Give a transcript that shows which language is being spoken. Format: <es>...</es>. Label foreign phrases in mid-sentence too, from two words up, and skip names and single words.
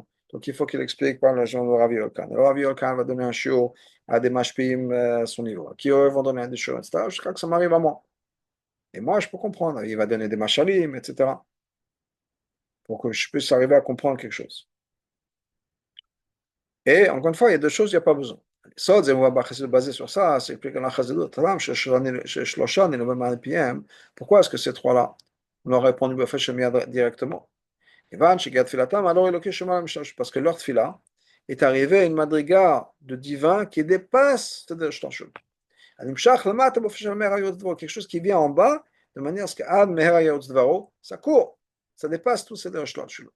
<fr>Donc il faut qu'il explique par l'argent de Rabbi Yolkan. Le Rabbi Yolkan va donner un shiur à des mashpim à son niveau, qui eux vont donner un shiur, etc., jusqu'à que ça m'arrive à moi. Et moi, je peux comprendre. Il va donner des mashalim, etc., pour que je puisse arriver à comprendre quelque chose. Et encore une fois, il y a deux choses, il n'y a pas besoin.</fr> <he>סוד זה מובא בחסידות</he> <fr>basé sur ça, c'est expliqué dans la chassidut. Pourquoi est-ce que ces trois-là, on leur a répondu directement? Parce que leur tfila est arrivé à une madriga de divin qui dépasse quelque chose qui vient en bas, de manière à ce que ça court, ça dépasse tout ces shloshut.</fr>